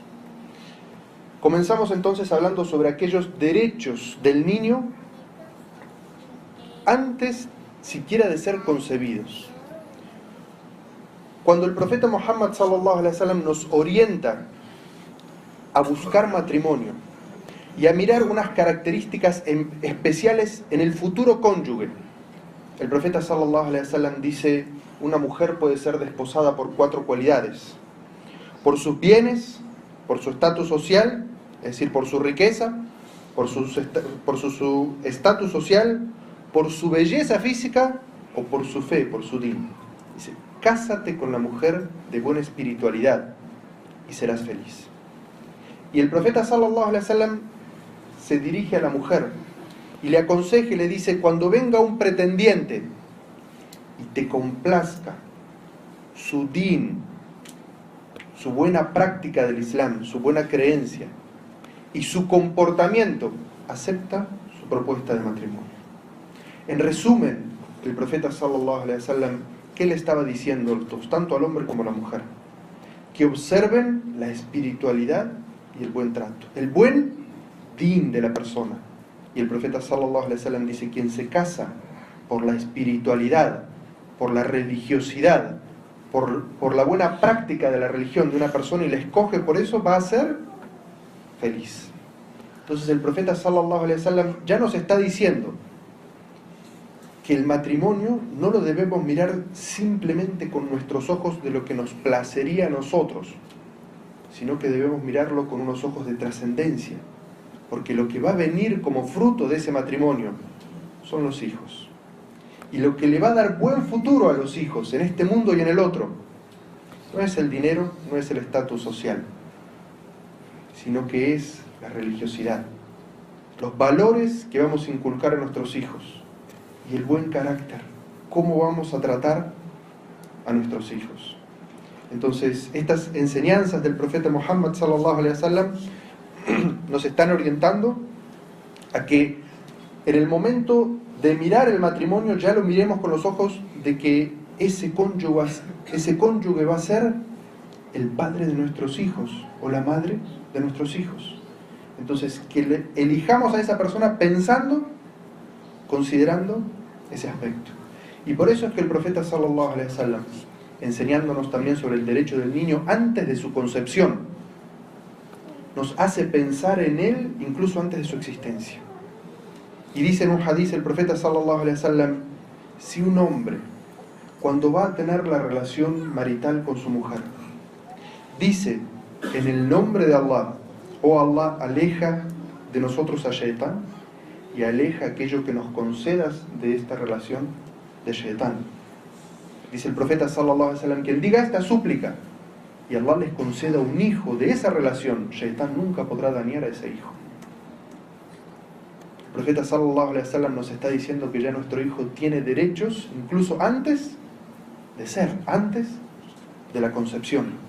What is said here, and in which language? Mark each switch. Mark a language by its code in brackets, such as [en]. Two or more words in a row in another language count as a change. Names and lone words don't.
[es] Comenzamos entonces hablando sobre aquellos derechos del niño antes siquiera de ser concebidos. Cuando el profeta Muhammad [ar] صلى الله عليه وسلم [es] nos orienta a buscar matrimonio y a mirar unas características especiales en el futuro cónyuge, el profeta [ar] صلى الله عليه وسلم [es] dice: una mujer puede ser desposada por 4 cualidades: por sus bienes, por su estatus social, es decir, por su riqueza, por su estatus social, por su belleza física o por su fe, por su din. Dice: cásate con la mujer de buena espiritualidad y serás feliz. Y el profeta [ar] صلى الله عليه وسلم [es] se dirige a la mujer y le aconseja y le dice: cuando venga un pretendiente y te complazca su din, su buena práctica del Islam, su buena creencia y su comportamiento, acepta su propuesta de matrimonio. En resumen, el profeta [ar] صلى الله عليه وسلم, [es] ¿qué le estaba diciendo tanto al hombre como a la mujer? Que observen la espiritualidad y el buen trato, el buen din de la persona. Y el profeta [ar] صلى الله عليه وسلم [es] dice: quien se casa por la espiritualidad, por la religiosidad, por la buena práctica de la religión de una persona y la escoge por eso, va a ser feliz. Entonces el profeta [ar] صلى الله عليه وسلم [es] ya nos está diciendo que el matrimonio no lo debemos mirar simplemente con nuestros ojos de lo que nos placería a nosotros, sino que debemos mirarlo con unos ojos de trascendencia, porque lo que va a venir como fruto de ese matrimonio son los hijos. Y lo que le va a dar buen futuro a los hijos en este mundo y en el otro no es el dinero, no es el estatus social, sino que es la religiosidad, los valores que vamos a inculcar a nuestros hijos y el buen carácter, cómo vamos a tratar a nuestros hijos. Entonces, estas enseñanzas del profeta Muhammad [ar] صلى الله عليه وسلم [es] nos están orientando a que en el momento de mirar el matrimonio ya lo miremos con los ojos de que ese cónyuge va a ser el padre de nuestros hijos o la madre de nuestros hijos. Entonces, que elijamos a esa persona pensando, considerando ese aspecto. Y por eso es que el profeta [ar] صلى الله عليه وسلم, [es] enseñándonos también sobre el derecho del niño antes de su concepción, nos hace pensar en él incluso antes de su existencia. Y dice en un hadiz el profeta [ar] صلى الله عليه وسلم, [es] si un hombre, cuando va a tener la relación marital con su mujer, dice en el nombre de Allah, oh Allah, aleja de nosotros a Shaitán y aleja aquello que nos concedas de esta relación de Shaitán. Dice el profeta [ar] صلى الله عليه وسلم, [es] quien diga esta súplica y Allah les conceda un hijo de esa relación, Shaitán nunca podrá dañar a ese hijo. El profeta [ar] صلى الله عليه وسلم [es] nos está diciendo que ya nuestro hijo tiene derechos incluso antes de ser, antes de la concepción.